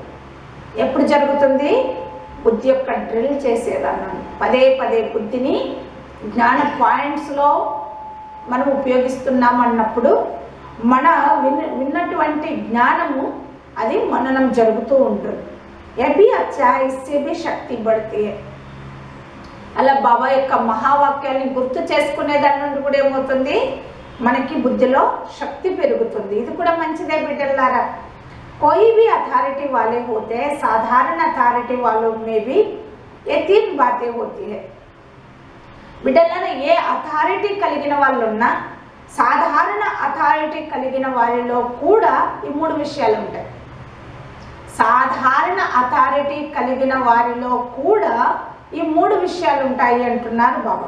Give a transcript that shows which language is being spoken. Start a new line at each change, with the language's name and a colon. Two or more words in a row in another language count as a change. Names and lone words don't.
Telugu: ఎప్పుడు జరుగుతుంది? బుద్ధి యొక్క డ్రిల్ చేసేదాన్ని పదే పదే బుద్ధిని జ్ఞాన పాయింట్స్లో మనం ఉపయోగిస్తున్నాం అన్నప్పుడు మన విన్నటువంటి జ్ఞానము అది మననం జరుగుతూ ఉంటుంది.
Hindi: अब अच्छा इससे भी शक्ति बढ़ती
Telugu: అలా బాబా యొక్క మహావాక్యాన్ని గుర్తు చేసుకునే దాని నుండి కూడా ఏమవుతుంది? మనకి బుద్ధిలో శక్తి పెరుగుతుంది. ఇది కూడా మంచిదే బిడ్డలారా.
Hindi: कोई भी अथॉरिटी वाले होते हैं, साधारण अथॉरिटी वालों में भी ये 3 बातें होती है.
Telugu: బిడ్డలారా, ఏ అథారిటీ కలిగిన వాళ్ళు ఉన్నా సాధారణ అథారిటీ కలిగిన వారిలో కూడా ఈ 3 విషయాలు ఉంటాయి. సాధారణ అథారిటీ కలిగిన వారిలో కూడా ఈ 3 విషయాలు ఉంటాయి అంటున్నారు బాబా.